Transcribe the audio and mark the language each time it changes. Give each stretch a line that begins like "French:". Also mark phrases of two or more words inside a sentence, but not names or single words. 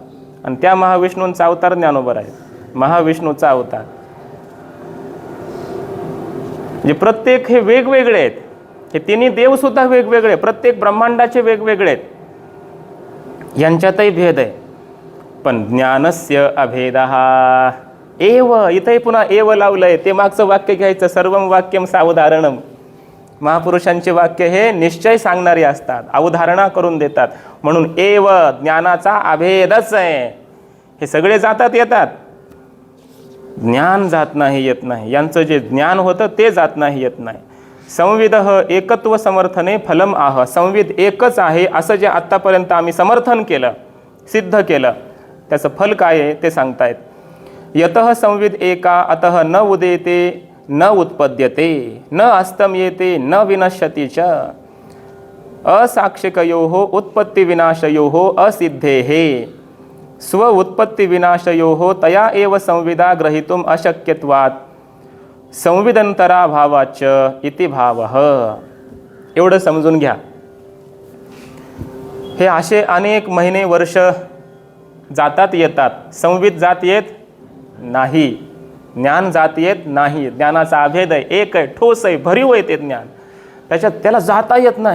Marathi: आणि त्या महाविष्णूंचा अवतार ज्ञानोबा आहे, महाविष्णूचा अवतार. म्हणजे प्रत्येक हे वेगवेगळे आहेत. हे तिन्ही देव सुद्धा वेगवेगळे, प्रत्येक ब्रह्मांडाचे वेगवेगळे आहेत. यांच्यातही भेद आहे. पण
Sanskrit: ज्ञानस्य अभेदः एव,
Marathi: इथंही पुन्हा एव लावलंय. ते मागचं वाक्य घ्यायचं,
Sanskrit: सर्वम वाक्यम सावधारणम.
Marathi: महापुरुषांचे वाक्य हे निश्चय सांगणारे असतात, अवधारणा करून देतात. म्हणून एव, ज्ञानाचा अभेदच आहे. हे सगळे जातात येतात, ज्ञान जात नाही येत नाही. यांचं जे ज्ञान होतं ते जात नाही येत नाही.
Sanskrit: संविदः एकत्व समर्थने फलम आह.
Marathi: संविद एकच आहे असं जे आत्तापर्यंत आम्ही समर्थन केलं, सिद्ध केलं, त्याचं फल काय आहे ते सांगतायत.
Sanskrit: यतः संविद एका अतः न उदेते न उत्पद्यते न अस्तम्येते न विनश्यति च. असाक्षिकयोः उत्पत्तिविनाशयोः असिद्धेः स्व उत्पत्तिविनाशयोः तया एव संविदा ग्रहीतुम अशक्यत्वात् संविदंतराभावाच इति भावः.
Marathi: एवढं समजून घ्या. हे असे अनेक महिने वर्ष जातात येतात, संवित जात येत नाही, ज्ञान जात येत नाही. ज्ञानाचा अभेद आहे, एक आहे, ठोस आहे, भरीव आहे ते ज्ञान. त्याला जाता येत नाही.